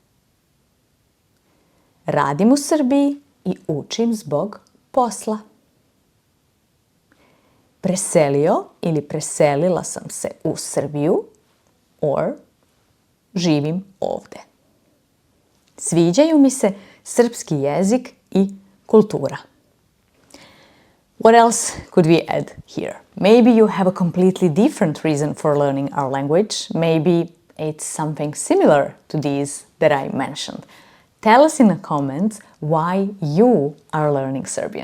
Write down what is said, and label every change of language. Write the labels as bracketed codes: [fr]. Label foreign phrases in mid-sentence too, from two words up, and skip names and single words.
[sr] Radim u Srbiji I učim zbog posla. Preselio ili preselila sam se u Srbiju or živim ovde. Sviđaju mi se srpski jezik I kultura. [en] What else could we add here? Maybe you have a completely different reason for learning our language. Maybe it's something similar to these that I mentioned. Tell us in the comments why you are learning Serbian.